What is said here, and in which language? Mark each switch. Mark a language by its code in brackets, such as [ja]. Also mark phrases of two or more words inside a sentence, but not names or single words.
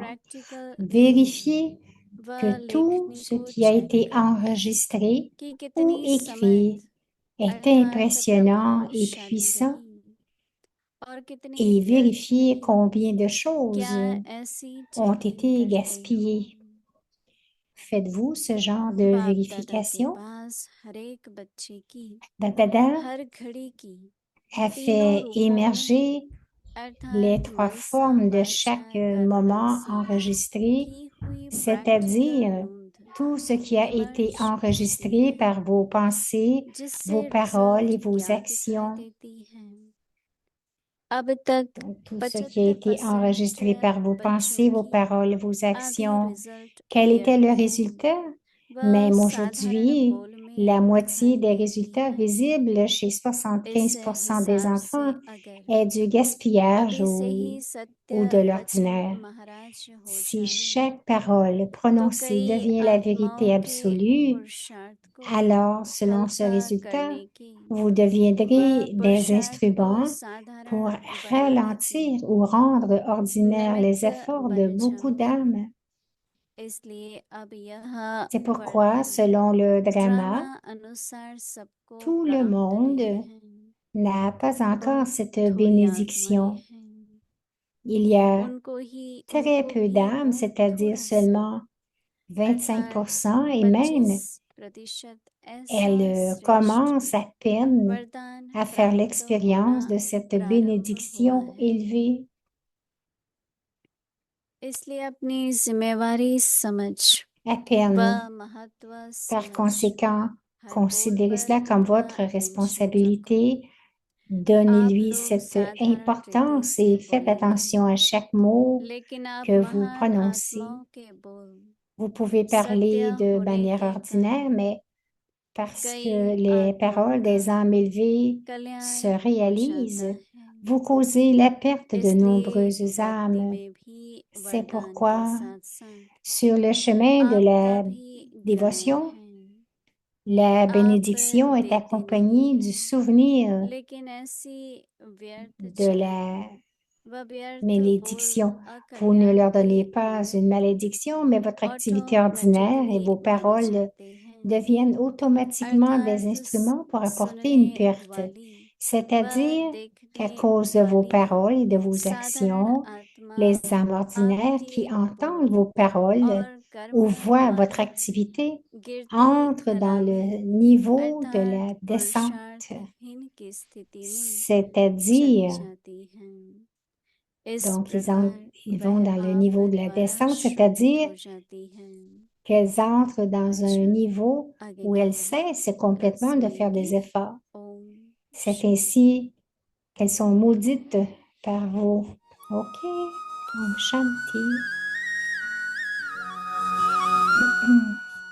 [fr] Vérifiez que tout ce qui a été enregistré ou écrit est impressionnant et puissant et vérifiez combien de choses ont été gaspillées. Faites-vous ce genre de [hi] बाप दादा के [fr] vérification? [hi] पास हर एक बच्चे की [fr] Dada [hi] हर घड़ी की [fr] a [hi] तीनों [fr] fait [hi] रूपों [fr] émerger les [hi] अर्थात [fr] 3 [hi] मनसा [fr] formes de [hi] वाचा [fr] chaque [hi] कर्मणा [fr] moment [hi] से [fr] enregistré, [hi] की हुई [fr] c'est-à-dire [hi] practical नोंद [fr] tout ce qui a été [hi] विमर्श करती [fr] enregistré [hi] है [fr] par vos pensées, [hi] जिससे [fr] vos paroles [hi] रिजल्ट [fr] et vos [hi] क्या दिखाई [fr] actions. [hi] देती है अब तक [fr] Donc, tout ce qui a été [hi] 75% [fr] enregistré par vos [hi] बच्चों [fr] pensées, vos [hi] की [fr] paroles, vos [hi] आधी [fr] actions. [hi] रिजल्ट [fr] Quel était le [hi] व्यर्थ है [fr] résultat? [hi] वह [fr] Même [hi] साधारण [fr] aujourd'hui, [hi] बोल में [fr] la moitié [hi] दिखाई [fr] des [hi] देती [fr] résultats [hi] है [fr] visibles chez [hi] इस [fr] 75% des [hi] हिसाब से [fr] enfants [hi] अगर [fr] est du gaspillage [hi] अभी से [fr] ou [hi] ही सत्य [fr] de [hi] वचन [fr] l'ordinaire. [hi] महाराज हो [fr] Si [hi] जाए [fr] chaque parole [hi] तो [fr] prononcée [hi] कई [fr] devient la vérité [hi] आत्माओं के [fr] absolue, [hi] पुरुषार्थ को [fr] alors, selon ce [hi] हल्का [fr] résultat, [hi] करने की [fr] vous [hi] वह [fr] deviendrez des [hi] पुरुषार्थ को [fr] instruments pour [hi] साधारण बनाने की [fr] ralentir ou rendre ordinaires les [hi] निमित्त [fr] efforts de [hi] बन [fr] beaucoup [hi] जाओ [fr] d'âmes. [hi] इसलिए अब यह [fr] C'est pourquoi, [hi] वरदान [fr] selon le drama, [hi] क्रमानुसार सबको [fr] tout le [hi] प्राप्त [fr] monde [hi] नहीं है [fr] n'a pas encore [hi] बहुत [fr] cette [hi] थोड़ी आत्माएं [fr] bénédiction. [hi] हैं [fr] Il y a très [hi] उनको [fr] peu [hi] भी [fr] d'âmes, [hi] तो [fr] c'est-à-dire [hi] थोड़ा सा [fr] seulement [hi] अर्थात [fr] 25% et même [hi] 25% ऐसा [fr] elles [hi] श्रेष्ठ [fr] commencent à peine [hi] वरदान [fr] à faire [hi] प्राप्त होना [fr] l'expérience de cette [hi] प्रारंभ हुआ [fr] bénédiction [hi] है [fr] élevée. [hi] इसलिए अपनी जिम्मेवारी समझ [fr] À [hi] व [fr] peine. [hi] महत्व [fr] Par [hi] समझ [fr] conséquent, [hi] हर बोल [fr] considérez [hi] पर [fr] cela comme [hi] इतना [fr] votre [hi] अटेंशन रखो [fr] responsabilité. [hi] आप [fr] Donnez-lui [hi] लोग [fr] cette [hi] साधारण रीति [fr] importance [hi] से [fr] et faites attention [hi] बोलेंगे [fr] à chaque mot [hi] लेकिन आप [fr] que vous [hi] महान [fr] prononcez. [hi] आत्माओं के बोल [fr] Vous pouvez [hi] सत्य [fr] parler de [hi] होने [fr] manière [hi] के [fr] ordinaire, [hi] कारण [fr] mais parce [hi] कई [fr] que les [hi] आत्माओं [fr] paroles [hi] का [fr] des âmes élevées [hi] कल्याण [fr] se [hi] हो जाता [fr] réalisent, [hi] है [fr] vous causez la perte de [hi] इसलिए [fr] nombreuses [hi] भक्ति [fr] âmes. [hi] में भी [fr] C'est [hi] वरदान के [fr] pourquoi, [hi] साथ साथ [fr] sur le chemin de [hi] आपका [fr] la [hi] भी ध्यान [fr] dévotion, [hi] है [fr] la [hi] आप [fr] bénédiction est [hi] देते नहीं [fr] accompagnée du [hi] हैं [fr] souvenir [hi] लेकिन ऐसी व्यर्थ [fr] de [hi] चलन [fr] la [hi] व व्यर्थ बोल [fr] malédiction. Vous ne leur donnez [hi] अकल्याणकारी [fr] pas [hi] बोल [fr] une malédiction, mais votre activité ordinaire et [hi] ऑटोमेटिकली [fr] vos [hi] बन [fr] paroles [hi] जाते हैं [fr] deviennent automatiquement des [hi] अर्थात [fr] instruments pour apporter [hi] सुनने [fr] une perte. [hi] वाली व [fr] C'est-à-dire qu'à [hi] देखने [fr] cause de vos [hi] वाली [fr] paroles et de vos [hi] साधारण [fr] actions, [hi] आत्मा [fr] les âmes ordinaires [hi] आपके [fr] qui entendent [hi] बोल [fr] vos paroles [hi] और [fr] ou [hi] कर्म [fr] voient votre [hi] द्वारा [fr] activité [hi] गिरती [fr] entrent dans [hi] कला [fr] le [hi] में [fr] niveau de [hi] अर्थात [fr] la descente. [hi] पुरुषार्थहीन की स्थिति में चली [fr] C'est-à-dire, [hi] जाती हैं इस [fr] donc [hi] प्रकार [fr] ils vont [hi] वह [fr] dans le [hi] आप [fr] niveau de la [hi] द्वारा [fr] descente, [hi] श्रवित [fr] c'est-à-dire [hi] हो जाती है [fr] qu'elles entrent dans un [hi] अच्छा [fr] niveau [hi] आगे [fr] où [hi] का [fr] elles cessent complètement de faire [hi] सुनेंगे [fr] des efforts. [hi] ओम [fr] C'est [hi] शांति [fr] ainsi qu'elles sont maudites par vous. [hi] Ok, ओम शांति.